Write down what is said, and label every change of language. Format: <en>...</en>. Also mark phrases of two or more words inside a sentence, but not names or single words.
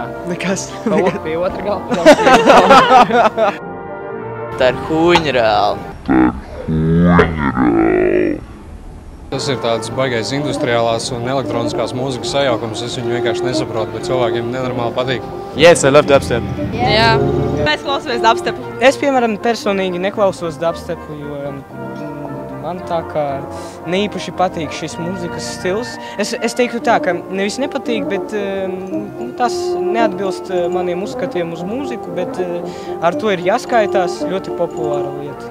<lv>Nekas. Pie otra galva. Tā ir huņa reāli. Tas ir tāds baigais industriālās un elektroniskās mūzikas sajaukums. Es viņu vienkārši nesaprotu, bet cilvēkiem nenormāli patīk.</lv> <en>Yes, I love dubstep.</en> <lv>Jā. Mēs klausamies dubstepu. Es, piemēram, personīgi neklausos dubstepu, jo man tā kā neīpaši patīk šis mūzikas stils. Es teiktu tā, ka nevis nepatīk, bet tas neatbilst maniem uzskatiem uz mūziku, bet ar to ir jāskaitās ļoti populāra lieta.</lv>